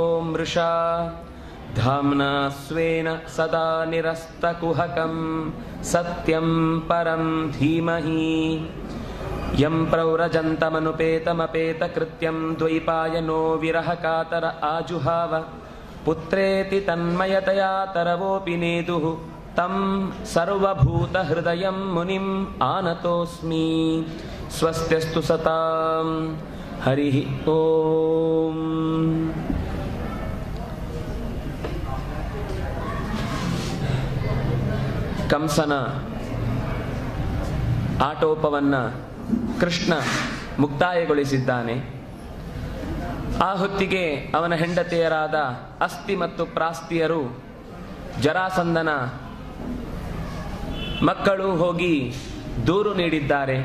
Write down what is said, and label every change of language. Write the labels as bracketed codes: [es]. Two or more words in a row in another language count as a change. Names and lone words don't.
[sa] मृषा धाम्ना स्वेन सदा निरस्तकुहकं सत्यं परं धीमहि यं प्रव्रजन्तमनुपेतमपेतकृत्यं द्वैपायनो विरहकातर आजुहाव पुत्रेति तन्मयतया तरवोऽपि नेदुः तं सर्वभूतहृदयं मुनिम् आनतोऽस्मि स्वस्त्यस्तु सतां हरिः ओम्। [kn] ಕಂಸನ ಆಟೋಪವನ್ನ ಕೃಷ್ಣ ಮುಕ್ತಾಯಗೊಳಿಸಿದ್ದಾನೆ. ಆ ಹೊತ್ತಿಗೆ ಅವನ ಹೆಂಡತಿಯರಾದ ಅಸ್ತಿ ಮತ್ತು ಪ್ರಾಸ್ತಿಯರು ಜರಾಸಂಧನ ಮಕ್ಕಳು ಹೋಗಿ ದೂರು ನೀಡಿದ್ದಾರೆ.